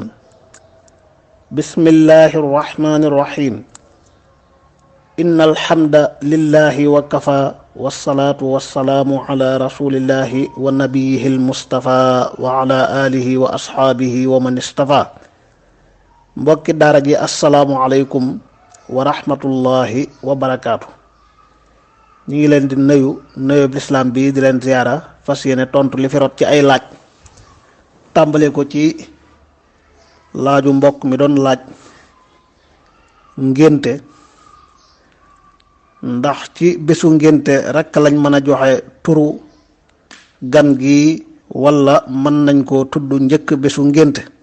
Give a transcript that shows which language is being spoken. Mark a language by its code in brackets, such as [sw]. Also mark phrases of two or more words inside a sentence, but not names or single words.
[ar] بسم الله الرحمن الرحيم. إن الحمد لله وكفى والصلاة والسلام على رسول الله ونبيه المصطفى وعلى آله وأصحابه ومن اصطفى. [wo] mbokki daara ji [ar] السلام عليكم ورحمة الله وبركاته. [wo] ñu ngi leen di nuyub lislaam bi di leen ziyaara fas yéene tontu li fi rot ci ay laaj tàmbale ko ci laaju mbokk mi doon laaj ngénte ndax ci bésu ngénte rekk lañ mën a joxe turu gan gi walla mën nañ koo tudd njëkk bésu ngénte.